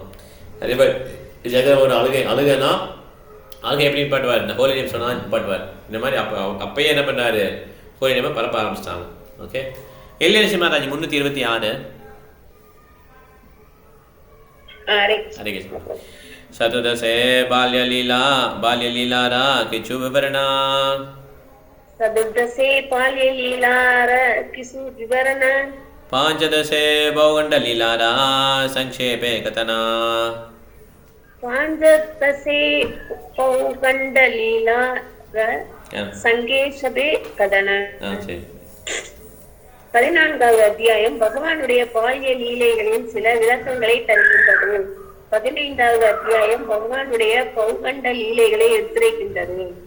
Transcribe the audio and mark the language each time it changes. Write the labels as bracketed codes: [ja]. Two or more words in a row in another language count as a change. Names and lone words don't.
[ta] ஹரிபோல் ஜெகன் ஒரு அழுகைனா அழுகை எப்படி பாட்டுவார், இந்த ஹோலி நேம் சொன்னால் பாட்டுவார். இந்த மாதிரி அப்பயே என்ன பண்ணாரு, ஹோலி நேமை பரப்ப ஆரம்பிச்சிட்டாங்க. ஓகே, எல்லை மகாராஜ் 326. ஹரே [bn] கிருஷ்ணா. চতুর্দশে বাল্যলীলার কিছু বিবরণ. চতুর্দশে বাল্যলীলার কিছু বিবরণ. পঞ্চদশে পৌগণ্ডলীলার সংক্ষেপে কথন. পঞ্চদশে পৌগণ্ডলীলার সংক্ষেপে কথন. [ta] சரி. 14வது அத்தியாயம் பகவானுடைய பால்ய லீலைகளின் சில விளக்கங்களை தருகின்றது. 15வது அத்தியாயம் பகவானுடைய பௌகண்ட லீலைகளை எடுத்துரைக்கின்றது.